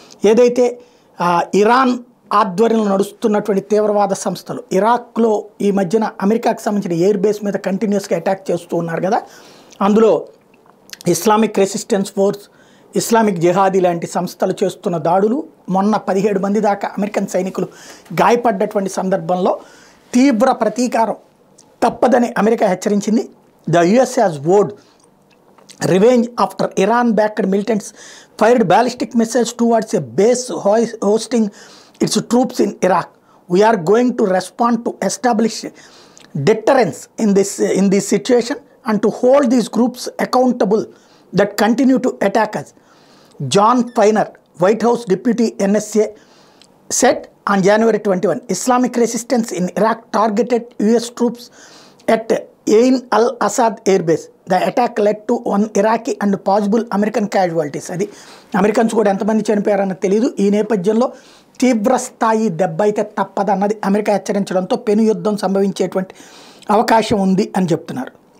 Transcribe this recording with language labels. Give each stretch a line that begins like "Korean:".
Telugu: ఏదైతే ఇరాన్ ఆధ్వర్యంలో నడుస్తున్నటువంటి తీవ్రవాద సంస్థలు ఇరాక్లో ఈ మధ్యన అమెరికాకు సంబంధించిన ఎయిర్ బేస్ మీద కంటిన్యూస్గా అటాక్ చేస్తూ ఉన్నారు కదా, అందులో Islamic resistance force, Islamic jihadi లాంటి సంస్థలు చేస్తున్న దాడులు, మొన్న 17 మంది దాకా అమెరికన్ సైనికులు గాయపడ్డటువంటి సందర్భంలో తీవ్ర ప్రతీకారం తప్పదని అమెరికా హెచ్చరించింది.
English: The US has vowed revenge after Iran-backed militants fired ballistic missiles towards a base hosting its troops in Iraq. We are going to respond to establish deterrence in this situation and to hold these groups accountable that continue to attack us. John Feiner, White House Deputy NSA, said on January 21, Islamic resistance in Iraq targeted US troops at Ain al-Assad airbase. The attack led to one Iraqi and possible American casualties.
Telugu: అది Americans కూడా ఎంతమంది చనిపోయారన్నది తెలియదు. ఈ నేపథ్యంలో తీవ్ర స్థాయి దెబ్బ అయితే తప్పదన్నది అమెరికా హెచ్చరించడంతో పెను యుద్ధం సంభవించేటువంటి అవకాశం ఉంది అని చెప్తున్నారు.